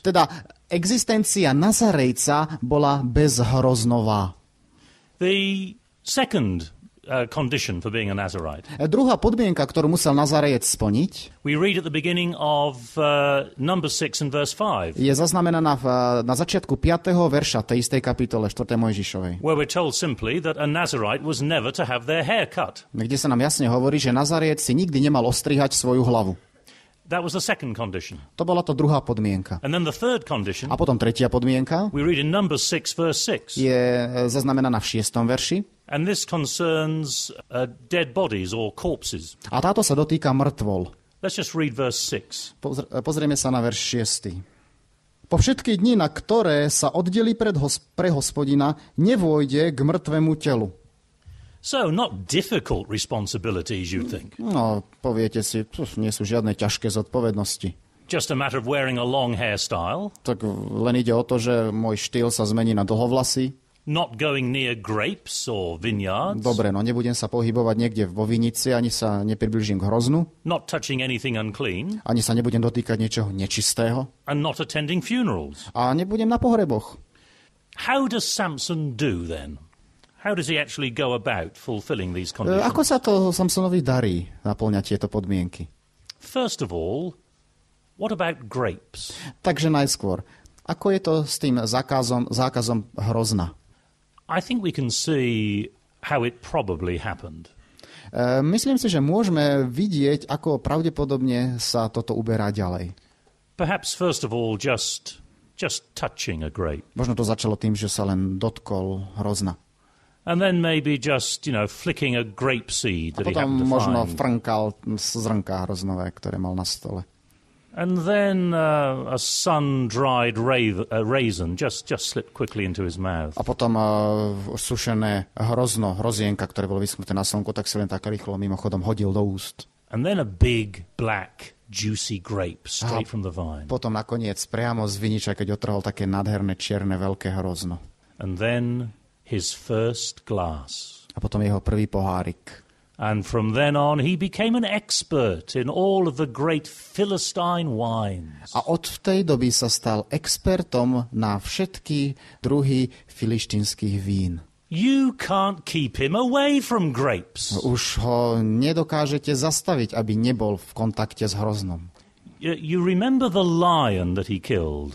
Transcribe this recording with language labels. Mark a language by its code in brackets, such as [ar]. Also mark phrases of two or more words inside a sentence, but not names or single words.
[sk] Teda existencia Nazarejca bola bezhroznová. [en] The second condition for being a Nazarite, [sk] Druhá podmienka, ktorú musel Nazarejec splniť, [en] we read at the beginning of number 6 and verse 5, [sk] je zaznamenaná na začiatku 5. verša tej istej kapitole 4. Mojžišovej, [en] where we're told simply that a Nazarite was never to have their hair cut. [sk] kde sa nám jasne hovorí, že Nazarejec si nikdy nemal ostrihať svoju hlavu. [en] That was the second condition. [sk] To bola to druhá podmienka. [en] And then the third condition, [sk] A potom tretia podmienka [en] we read in Numbers 6, verse 6. [sk] je zaznamenaná v 6. verši. [en] And this concerns dead bodies or corpses. [sk] A táto sa dotýka mŕtvol. [en] Let's just read verse 6. [sk] Pozrieme sa na verš 6. Po všetky dni, na ktoré sa oddelí pre Hospodina, nevôjde k mŕtvemu telu. [en] So, not difficult responsibilities, you think. [sk] No, poviete si, nie sú žiadne ťažké zodpovednosti. [en] Just a matter of wearing a long hairstyle, [sk] Tak len ide o to, že môj štýl sa zmení na dlhovlasy. [en] not going near grapes or vineyards, [sk] Dobre, no nebudem sa pohybovať niekde vo vinici, ani sa nepriblížim k hroznu, [en] not touching anything unclean, [sk] ani sa nebudem dotýkať niečoho nečistého [en] and not attending funerals. [sk] a nebudem na pohreboch. [en] How does Samson do then? How does he actually go about fulfilling these conditions? [sk] Ako sa to Samsonovi darí naplňať tieto podmienky? [en] First of all, what about grapes? [sk] Takže najskôr, ako je to s tým zákazom hrozna? [en] I think we can see how it probably happened. [sk] Myslím si, že môžeme vidieť, ako pravdepodobne sa toto uberá ďalej. [en] Perhaps first of all just touching a grape. [sk] Možno to začalo tým, že sa len dotkol hrozna. [en] And then maybe just, flicking a grape seed [sk] A [en] that he [sk] potom [en] happened to [sk] možno [en] find. [sk] frnkal zrnká hroznové, ktoré mal na stole. [en] And then a sun-dried raisin just slipped quickly into his mouth. [sk] A potom sušené hrozienka, ktoré bolo vyschnuté na slnku, tak si len tak rýchlo mimochodom hodil do úst. [en] And then a big, black, juicy grape straight from the vine. [sk] Potom nakoniec priamo z viniča, keď otrhol také nádherné, čierne, veľké hrozno. [en] And then his first glass. [sk] A potom jeho prvý pohárik. [en] And from then on, he became an expert in all of the great Philistine wines. [sk] A od tej doby sa stal expertom na všetky druhy filištínskych vín. [en] You can't keep him away from grapes. [sk] Už ho nedokážete zastaviť, aby nebol v kontakte s hroznom. [en] You remember the lion that he killed?